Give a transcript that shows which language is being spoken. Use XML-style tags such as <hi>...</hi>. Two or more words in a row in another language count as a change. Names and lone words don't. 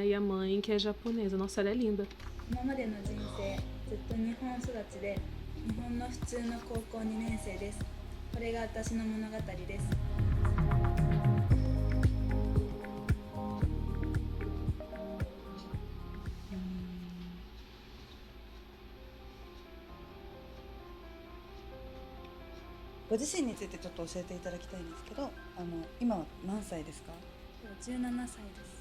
<pt>E a mãe que é japonesa. Nossa, ela é linda.</pt> <ja>Você ご自身についてちょっと教えていただきたいんですけど、今は何歳ですか？ 17歳です。</ja>